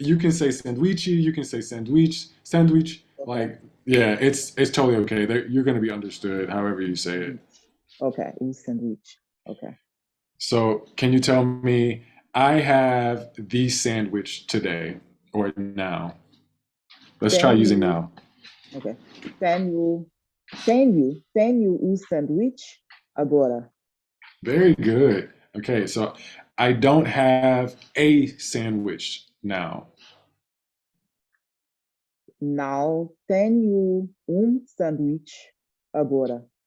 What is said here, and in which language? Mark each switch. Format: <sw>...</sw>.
<en>You can say sandwichy. You can say sandwich. Sandwich. Okay. Like yeah, it's totally okay. You're going to be understood however you say it. Okay. Ooh, sandwich. Okay. So can you tell me? I have the sandwich today or now. Let's try using now. Okay.</en> <pt>Tenho o sanduíche agora.</pt> <en>Very good. Okay, so I don't have a sandwich now.</en> <pt>Não tenho sanduíche agora.</pt>